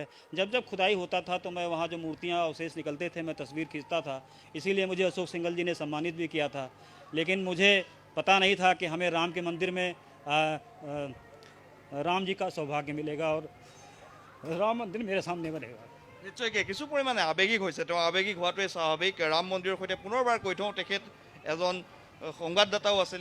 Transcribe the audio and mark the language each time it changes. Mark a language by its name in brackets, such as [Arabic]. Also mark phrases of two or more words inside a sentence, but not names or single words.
[Hindi] जब जब खुदाई होता था तो मैं वहाँ जो मूर्तियाँ अवशेष निकलते थे मैं तस्वीर खींचता था, इसीलिए मुझे अशोक सिंघल जी ने सम्मानित भी किया था। लेकिन मुझे पता नहीं था कि हमें राम के मंदिर में राम जी का सौभाग्य मिलेगा और राम मंदिर मेरे सामने बनेगा। [Assamese] নিশ্চয়কৈ কিছু পৰিমাণে আৱেগিক হৈছে, তেওঁ আৱেগিক হোৱাটোৱে স্বাভাৱিক। ৰাম মন্দিৰৰ সৈতে পুনৰবাৰ কৈ থওঁ, তেখেত এজন সংবাদদাতাও আছিলে।